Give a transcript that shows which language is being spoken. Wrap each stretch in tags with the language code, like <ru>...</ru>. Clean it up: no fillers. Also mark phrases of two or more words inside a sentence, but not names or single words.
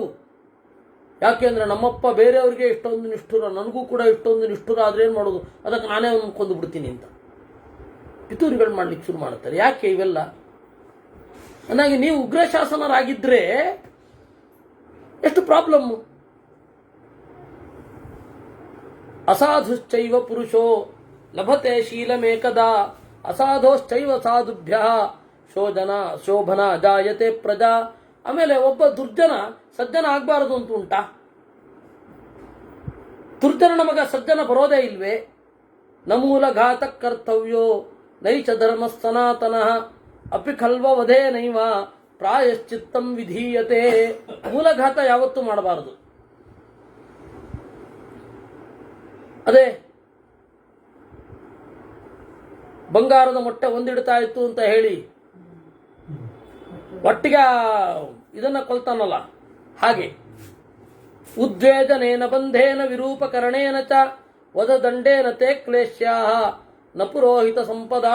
<kn>ಯಾಕೆಂದ್ರೆ ನಮ್ಮಪ್ಪ ಬೇರೆಯವರಿಗೆ ಇಷ್ಟೊಂದು ನಿಷ್ಠುರ, ನನಗೂ ಕೂಡ ಇಷ್ಟೊಂದು ನಿಷ್ಠುರ ಆದ್ರೆ ಏನು ಮಾಡೋದು, ಅದಕ್ಕೆ ನಾನೇ ಅವನು ಕೊಂದು ಬಿಡ್ತೀನಿ ಅಂತ ಪಿತೂರಿಗಳು ಮಾಡ್ಲಿಕ್ಕೆ ಶುರು ಮಾಡ್ತಾರೆ. ಯಾಕೆ ಇವೆಲ್ಲ? ನನಗೆ ನೀವು ಉಗ್ರ ಶಾಸನರಾಗಿದ್ರೆ ಎಷ್ಟು ಪ್ರಾಬ್ಲಮ್.</kn> <sa>ಅಸಾಧುಶ್ಚೈವ ಪುರುಷೋ ಲಭತೆ ಶೀಲಮೇಕದ ಅಸಾಧೋಶ್ಚೈವ ಸಾಧುಭ್ಯ ಶೋಭನ ಜಾಯತೆ ಪ್ರಜಾ.</sa> <kn>ಆಮೇಲೆ ಒಬ್ಬ ದುರ್ಜನ ಸಜ್ಜನ ಆಗ್ಬಾರದು ಅಂತ ಉಂಟಾ? ದುರ್ಜನ ಮಗ ಸಜ್ಜನ ಬರೋದೇ ಇಲ್ವೇ?</kn> <sa>ನಮೂಲ ಘಾತ ಕರ್ತವ್ಯೋ ನೈಚ ಧರ್ಮ ಸನಾತನಃ ಅಪಿ ಖಲ್ವ ವಧೇ ನೈವ ಪ್ರಾಯಶ್ಚಿತ್ತಂ ವಿಧೀಯತೆ.</sa> <kn>ಮೂಲಘಾತ ಯಾವತ್ತೂ ಮಾಡಬಾರದು. ಅದೇ ಬಂಗಾರದ ಮೊಟ್ಟೆ ಒಂದಿಡ್ತಾ ಇತ್ತು ಅಂತ ಹೇಳಿ ಒಟ್ಟಿಗೆ ಇದನ್ನ ಕೊಲ್ತಾನಲ್ಲ, ಹಾಗೆ</kn> <sa>ಉದ್ವೇಜನೇನ ಬಂಧೇನ ವಿರೂಪಕರಣೇನ ಚ ವಧದಂಡೇನ ತೇ ಕ್ಲೇಶ್ಯಾಹ ನ ಪುರೋಹಿತ ಸಂಪದಾ.</sa>